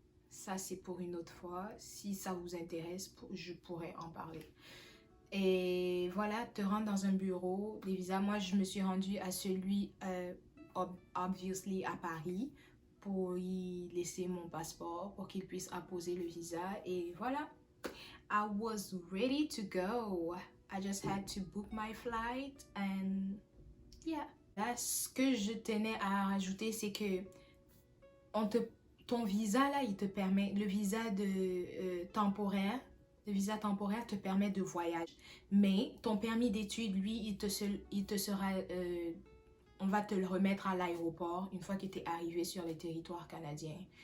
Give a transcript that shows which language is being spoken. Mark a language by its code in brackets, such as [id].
[fr] Ça, c'est pour une autre fois. Si ça vous intéresse, je pourrais en parler. Et voilà, te rendre dans un bureau des visas. Moi, je me suis rendue à celui, obviously, à Paris pour y laisser mon passeport pour qu'il puisse apposer le visa. Et voilà, [en] I was ready to go. I just had to book my flight and yeah. [fr] Là, ce que je tenais à rajouter, c'est que ton visa, là, il te permet, le visa temporaire, le visa temporaire te permet de voyager. Mais ton permis d'études, lui, il te sera, on va te le remettre à l'aéroport une fois que tu es arrivé sur le territoire canadien.